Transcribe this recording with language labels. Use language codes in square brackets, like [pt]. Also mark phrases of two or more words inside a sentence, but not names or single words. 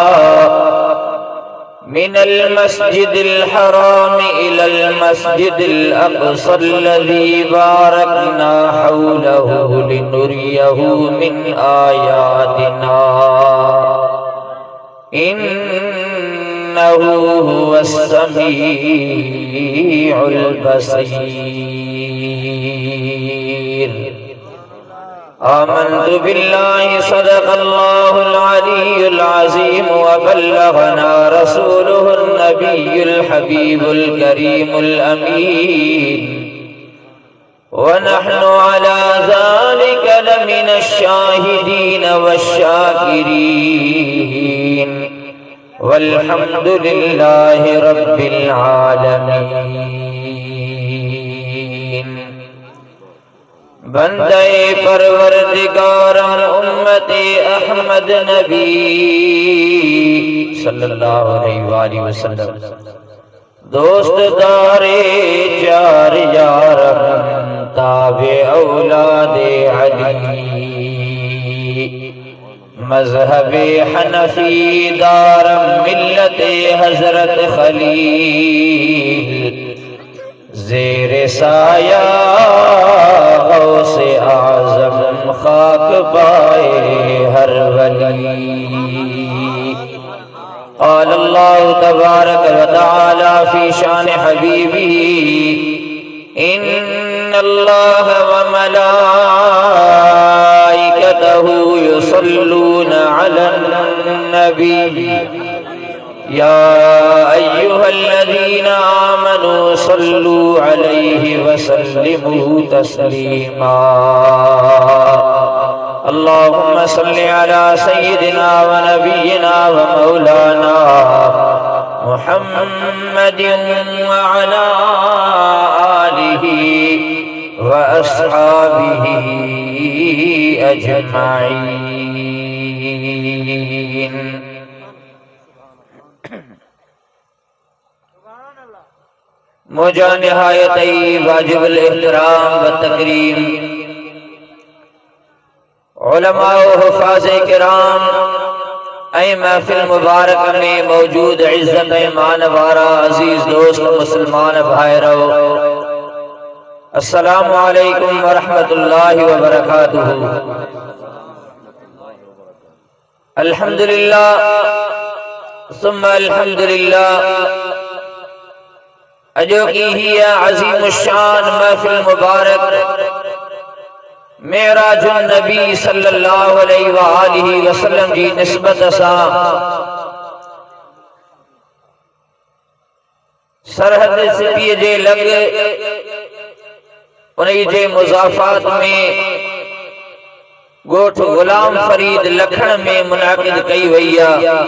[ar] من المسجد الحرام إلى المسجد الأقصى الذي باركنا حوله لنريه من آياتنا إنه هو السميع البصير. آمنت بالله صدق الله العلي العظيم و بلغنا رسوله النبي الحبيب الكريم الأمين و نحن على ذلك لمن الشاهدين والشاكرين والحمد لله رب العالمين. [fa] بندهٔ پروردگارم امت احمد نبی [ar] صلى الله عليه وسلم [fa] دوست دار چار یارم تابع اولاد علی مذهب حنفی دارم ملت حضرت خلیل زیر سایه غوث اعظم خاک پای هر ولی. [ar] قال الله تبارك و تعالى في شأن حبيبه إن الله و ملائكته يصلون على النبي يا أيها الذين آمنوا صلوا عليه وسلموا تسليما. اللهم صل على سيدنا و نبينا و مولانا محمد و على آله و أصحابه أجمعين. [sd] منهنجا نهايت واجب الاحترام ۽ تڪريم علماء ۽ حفاظ ڪرام اي محفل مبارڪ ۾ موجود عزت ايمان وارا عزيز دوست مسلمان ڀائرو, [ar] السلام عليكم و رحمة الله و بركاته. الحمد لله ثم الحمد لله. [sd] اڄو ڪي هيءَ عظيم الشان محفل مبارڪ [ar] معراج النبي صلى الله عليه وسلم [sd] جي نسبت سان سرحد سپي جي لڳ انهن جي مضافات ۾ ڳوٺ غلام فريد لکڻ ۾ منعقد ڪئي وئي آهي.